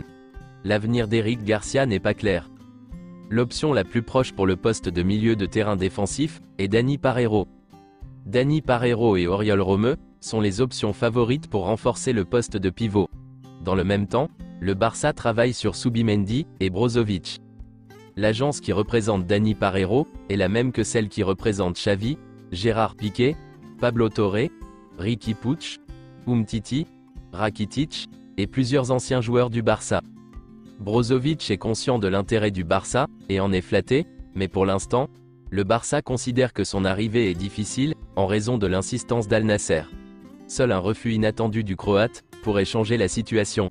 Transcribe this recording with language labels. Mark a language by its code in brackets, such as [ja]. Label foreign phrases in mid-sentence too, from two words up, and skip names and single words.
[fr] L'avenir d'Éric Garcia n'est pas clair. L'option la plus proche pour le poste de milieu de terrain défensif est Dani Parejo. Dani Parejo et Oriol Romeu sont les options favorites pour renforcer le poste de pivot. Dans le même temps, le Barça travaille sur Zubimendi et Brozovic. L'agence qui représente Dani Parejo est la même que celle qui représente Xavi, Gérard Piqué, Pablo Torre, Riqui Puig, Umtiti, Rakitic, et plusieurs anciens joueurs du Barça. Brozovic est conscient de l'intérêt du Barça, et en est flatté, mais pour l'instant, le Barça considère que son arrivée est difficile, en raison de l'insistance d'Al Nasser. Seul un refus inattendu du Croate pourrait changer la situation.